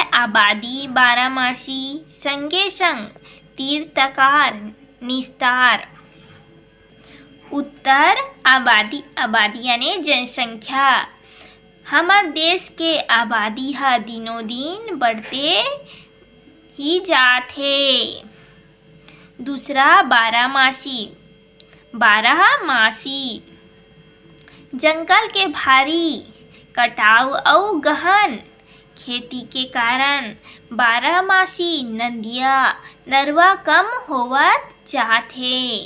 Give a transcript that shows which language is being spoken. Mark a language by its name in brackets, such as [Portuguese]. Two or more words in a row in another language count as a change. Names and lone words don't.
[Chhattisgarhi] आबादी, बारहमासी, संगे संग, तीर्थकार, निस्तार। उत्तर, आबादी। आबादी यानी जनसंख्या। हमार देश के आबादी हा दिनों दिन बढ़ते ही जात है। दूसरा, बारहमासी। बारहमासी जंगल के भारी कटाव और गहन खेती के कारण बारहमासी नदिया नरवा कम होवत जात है।